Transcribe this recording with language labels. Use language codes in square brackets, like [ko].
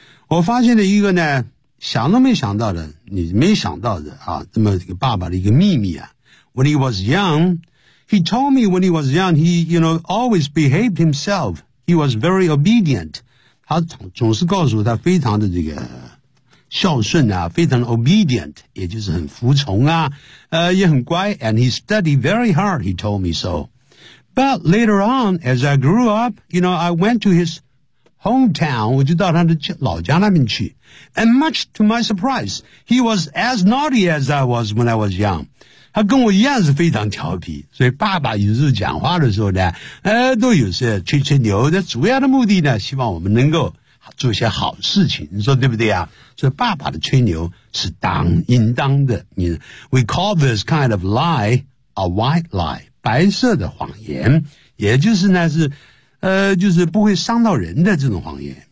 [zh] 我发现了一个呢想都没想到的你没想到的啊这么这个爸爸的一个秘密啊。 [en] When he was young, he told me when he was young, he, you know, always behaved himself. He was very obedient. [zh] 他总是告诉他非常的这个孝顺啊非常 obedient, 也就是很服从啊也很乖 [en] and he studied very hard, he told me so. But later on, as I grew up, you know, I went to his hometown, [zh] 我就到他的老家那边去。 [en] And much to my surprise, he was as naughty as I was when I was young. [zh] 他跟我一样是非常调皮，所以爸爸有时候讲话的时候呢，都有时吹吹牛，那主要的目的呢，希望我们能够做些好事情，你说对不对啊？所以爸爸的吹牛是应当的。 [en] We call this kind of lie a white lie， [zh] 白色的谎言，也就是呢是，就是不会伤到人的这种谎言。